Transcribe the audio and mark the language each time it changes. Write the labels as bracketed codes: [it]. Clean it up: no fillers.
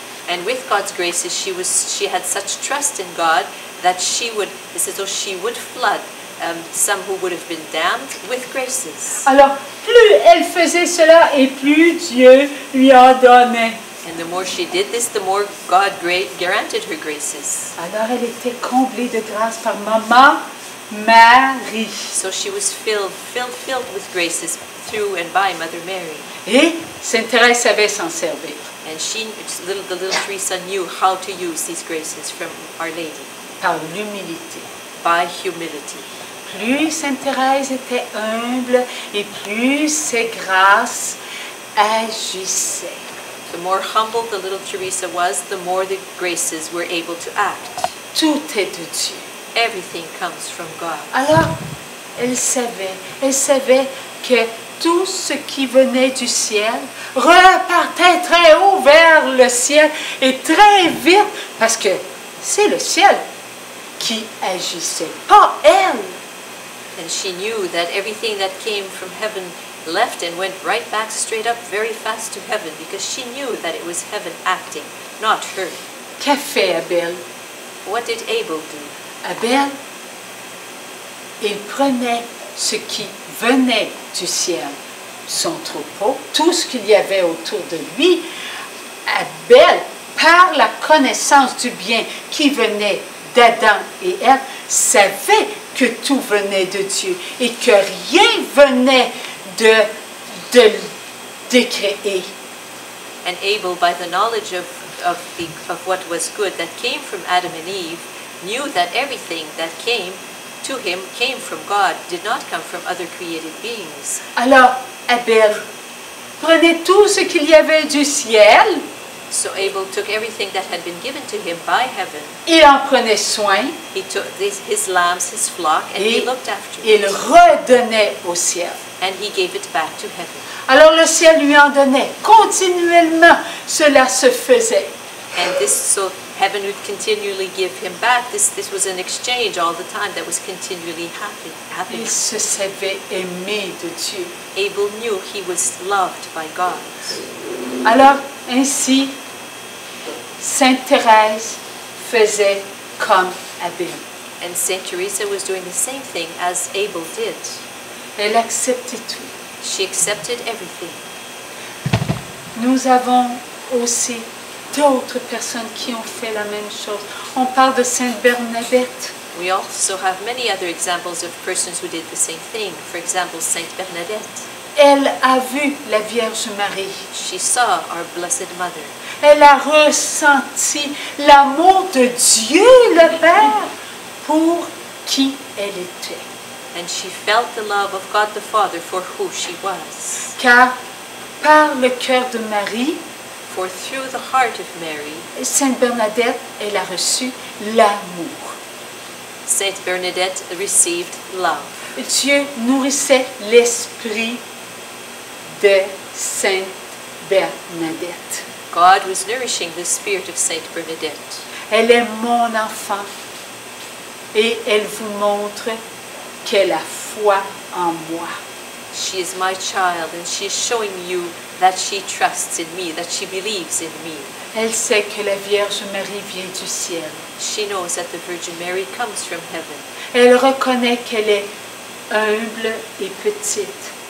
[en] And with God's graces, she had such trust in God that she would flood some who would have been damned with graces. [fr] Alors, plus elle faisait cela et plus Dieu lui en donnait. [en] And the more she did this, the more God granted her graces. [fr] Alors, elle était comblée de grâce par Maman Marie. [en] So she was filled with graces through and by Mother Mary. [fr] Et Sainte Thérèse savait s'en servir. [en] And the little Teresa knew how to use these graces from Our Lady [fr] Par l'humilité. [en] by humility. [fr] Plus Sainte Thérèse était humble et plus ses grâces agissaient. [en] The more humble the little Teresa was, the more the graces were able to act. [fr] Tout est de Dieu. [en] Everything comes from God. [fr] Alors, elle savait que tout ce qui venait du ciel repartait très haut vers le ciel et très vite, parce que c'est le ciel qui agissait, pas elle. [en] And she knew that everything that came from heaven left and went right back straight up very fast to heaven, because she knew that it was heaven acting, not her. [fr] Qu'a fait Abel? [en] What did Abel do? [fr] Abel, il prenait ce qui venait du ciel, son troupeau, tout ce qu'il y avait autour de lui. Abel, par la connaissance du bien qui venait d'Adam et Ève, savait que tout venait de Dieu et que rien venait de décréer. [en] And Abel, by the knowledge of what was good that came from Adam and Eve, knew that everything that came to him came from God, did not come from other created beings. [fr] Alors Abel prenait tout ce qu'il y avait du ciel, [en] So Abel took everything that had been given to him by heaven. [fr] il en prenait soin, [en] He took his lambs, his flock, and he [fr] et [en] looked after [fr] il [en] it. [fr] redonnait au ciel. [en] And he gave it back to heaven. [fr] Alors le ciel lui en donnait. Continuellement, cela se faisait. [en] And this, so heaven would continually give him back. This was an exchange all the time that was continually happening. [fr] Il se savait aimé de Dieu. [en] Abel knew he was loved by God. [fr] Alors ainsi, Sainte Thérèse faisait comme Abel. [en] And Saint Teresa was doing the same thing as Abel did. [fr] Elle acceptait tout. [en] She accepted everything. [fr] Nous avons aussi d'autres personnes qui ont fait la même chose. On parle de Sainte Bernadette. [en] We also have many other examples of persons who did the same thing. For example, Saint Bernadette. [fr] Elle a vu la Vierge Marie. [en] She saw our Blessed Mother. [fr] Elle a ressenti l'amour de Dieu le Père pour qui elle était. [en] And she felt the love of God the Father for who she was. [fr] Car par le cœur de Marie, [en] For through the heart of Mary, [fr] Sainte Bernadette, elle a reçu l'amour. [en] Saint Bernadette received love. [fr] Dieu nourrissait l'esprit de Sainte Bernadette. [en] God was nourishing the spirit of Saint Bernadette. [fr] Elle est mon enfant et elle vous montre qu'elle a foi en moi. [en] She is my child, and she is showing you that she trusts in me, that she believes in me. [fr] Elle sait que la Vierge Marie vient du ciel. [en] She knows that the Virgin Mary comes from heaven. [fr] Elle reconnaît qu'elle est humble et petite.